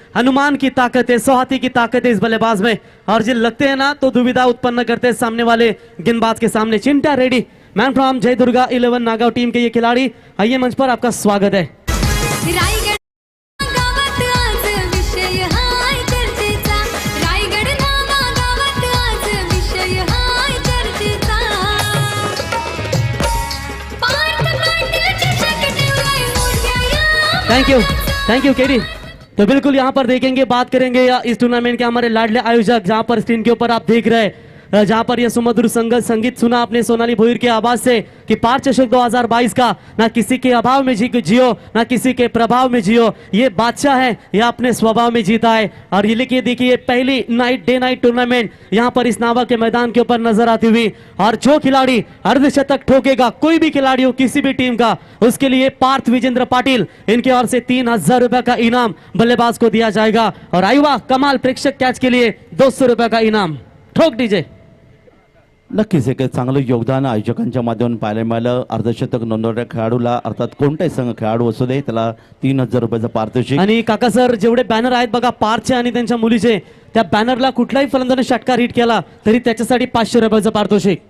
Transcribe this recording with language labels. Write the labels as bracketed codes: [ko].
[hi] हनुमान की ताकत है, 100 हाथी की ताकत है इस बल्लेबाज में. और जो लगते हैं ना तो दुविधा उत्पन्न करते हैं सामने वाले गेंदबाज के सामने. चिंटा रेडी, मैन फ्रॉम जय दुर्गा 11 नागाव टीम के ये खिलाड़ी. आइए मंच पर, आपका स्वागत है. [mr] रायगड गावात आज विषय हाय चर्चेचा. रायगड गावात आज विषय हाय चर्चेचा. पार्थ पाटील चषक ठेवलाय मोठ्या या. [en] Thank you KD. [hi] तो बिल्कुल यहाँ पर देखेंगे, बात करेंगे या इस टूर्नामेंट के हमारे लाडले आयोजक, जहाँ पर स्क्रीन के ऊपर आप देख रहे हैं, जहाँ पर यह सुमधुर संगीत सुना आपने सोनाली भोईर की आवाज से कि पार चषक 2022 का ना किसी के अभाव में जियो, ना किसी के प्रभाव में जियो. ये बादशाह है, ये अपने स्वभाव में जीता है. और ये लिखिए देखिए, पहली डे नाइट टूर्नामेंट यहाँ पर इस नावा के मैदान के ऊपर नजर आती हुई. और जो खिलाड़ी अर्धशतक ठोकेगा, कोई भी खिलाड़ी हो किसी भी टीम का, उसके लिए पार्थ विजेंद्र पाटिल इनके ओर से 3000 रुपए का इनाम बल्लेबाज को दिया जाएगा. और आयुवा कमाल प्रेक्षक कैच के लिए 200 रुपए का इनाम. ठोक दीजिए. [mr] नक्कीच एक चांगलं योगदान आयोजकांच्या माध्यमातून पाहायला मिळालं. अर्धशतक नोंदवणाऱ्या खेळाडूला अर्थात कोणताही संघ खेळाडू असू दे त्याला 3000 रुपयाचं पारितोषिक. आणि काका सर, जेवढे बॅनर आहेत बघा पारचे आणि त्यांच्या मुलीचे, त्या बॅनरला कुठलाही फलंदाजाने षटकार हिट केला तरी त्याच्यासाठी 500 रुपयाचं पारितोषिक.